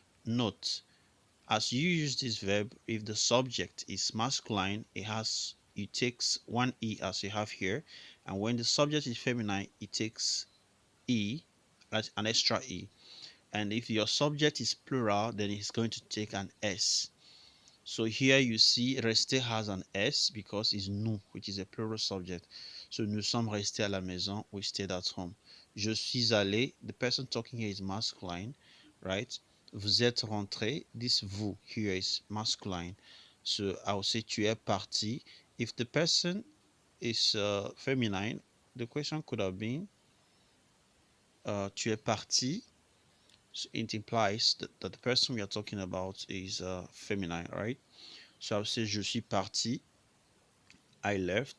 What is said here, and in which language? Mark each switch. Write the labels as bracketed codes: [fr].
[en] Note, as you use this verb, if the subject is masculine, it takes one E as you have here, and when the subject is feminine, it takes E, that's an extra E. And if your subject is plural, then it's going to take an S. So here you see rester has an S because it's nous, which is a plural subject. So [fr] nous sommes restés à la maison, [en] we stayed at home. [fr] Je suis allé, [en] the person talking here is masculine, right? [fr] Vous êtes rentré, [en] this vous here is masculine. So I'll say [fr] tu es parti. [en] If the person is feminine, the question could have been [fr] tu es parti. [en] So it implies that the person we are talking about is feminine, right? So I'll say [fr] je suis parti, [en] I left.